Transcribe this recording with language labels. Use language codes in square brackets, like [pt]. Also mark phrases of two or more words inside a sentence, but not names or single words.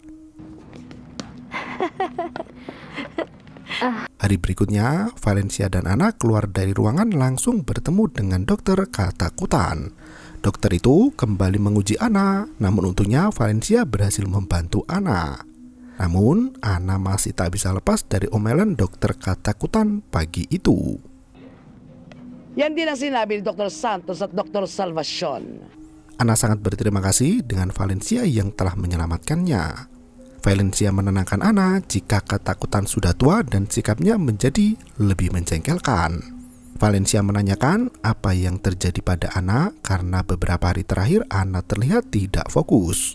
[id] Hari berikutnya, Valencia dan Anna keluar dari ruangan langsung bertemu dengan dokter ketakutan. Dokter itu kembali menguji Anna, namun untungnya Valencia berhasil membantu Anna. Namun, Anna masih tak bisa lepas dari omelan dokter ketakutan pagi itu. [tl] Yan din ang sinabi ni Dr. Santos at Dr. Salvacion. [id] Anna sangat berterima kasih dengan Valencia yang telah menyelamatkannya. Valencia menenangkan Anna jika ketakutan sudah tua dan sikapnya menjadi lebih menjengkelkan. Valencia menanyakan apa yang terjadi pada Anna karena beberapa hari terakhir Anna terlihat tidak fokus.